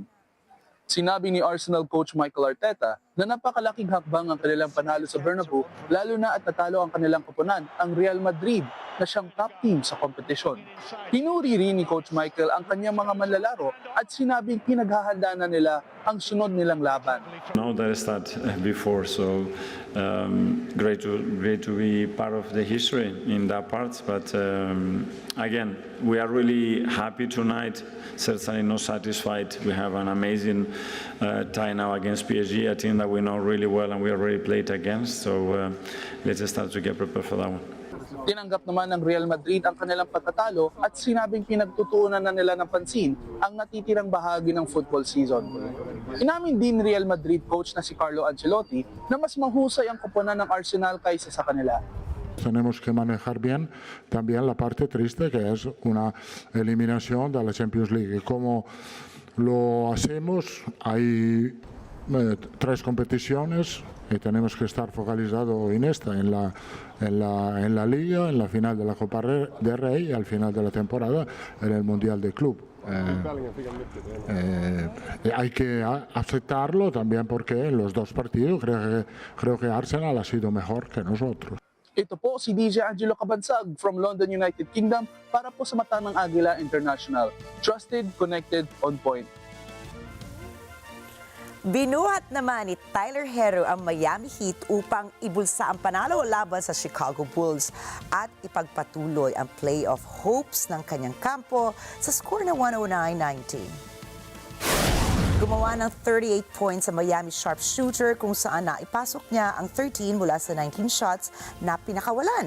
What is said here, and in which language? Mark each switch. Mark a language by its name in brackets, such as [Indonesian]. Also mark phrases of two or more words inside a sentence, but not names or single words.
[Filipino] Sinabi ni Arsenal coach Mikel Arteta na napakalaking hakbang ang kanilang panalo sa Bernabeu lalo na at natalo ang kanilang koponan, ang Real Madrid, na siyang [English] top team [Filipino] sa kompetisyon. Pinuri rin ni Coach Michael ang kanyang mga manlalaro at sinabing pinaghahanda na nila ang sunod nilang laban. [English] Know that I start before, so great to be part of the history in that part. But again, we are really happy tonight. Certainly not satisfied. We have an amazing tie now against PSG, a team that we know really well and we already played against. So let's start to get prepared for that one. [Filipino] Tinanggap naman ng Real Madrid ang kanilang pagkatalo at sinabing pinagtutuunan na nila ng pansin ang natitirang bahagi ng football season. Inamin din Real Madrid coach na si Carlo Ancelotti na mas mahusay ang koponan ng Arsenal kaysa sa kanila. [Spanish] Tenemos que manejar bien también la parte triste que es una eliminación de la Champions League. ¿Cómo lo hacemos? Hay 3 competiciones y tenemos que estar focalizados en esta, en la Liga, en la final de la Copa del Rey y al final de la temporada en el Mundial de Club. Hay que aceptarlo también porque en los 2 partidos creo que Arsenal ha sido mejor que nosotros. [Filipino] Ito po si DJ Angelo Cabansag from London, United Kingdom para po sa mata ng Agila International. [English] Trusted, connected, on point. [Filipino] Binuhat naman ni Tyler Herro ang Miami Heat upang ibulsa ang panalo laban sa Chicago Bulls at ipagpatuloy ang [English] playoff hopes [Filipino] ng kanyang kampo sa score na 109-90. Gumawa ng 38 points sa Miami sharpshooter kung saan naipasok niya ang 13 mula sa 19 shots na pinakawalan.